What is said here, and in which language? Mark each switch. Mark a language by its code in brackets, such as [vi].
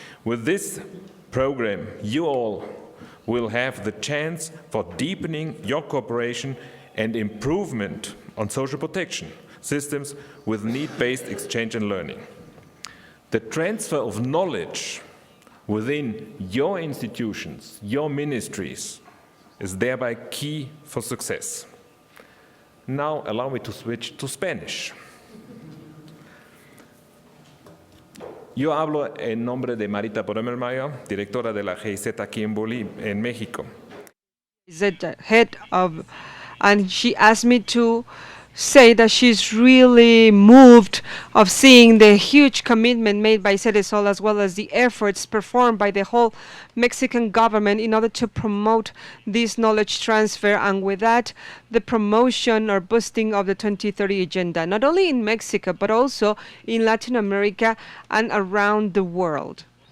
[en] With this program, you all will have the chance for deepening your cooperation and improvement on social protection systems with need-based exchange and learning. The transfer of knowledge within your institutions, your ministries, is thereby key for success. Now allow me to switch to Spanish. [es] Yo hablo en nombre de Marita Brömermeyer, directora de la GIZ aquí en México. [en] Is the head of, and she asked me to say that she's really moved of seeing the huge commitment made by CEDESOL as well as the efforts performed by the whole Mexican government in order to promote this knowledge transfer, and with that the promotion or boosting of the 2030 agenda, not only in Mexico but also in Latin America and around the world.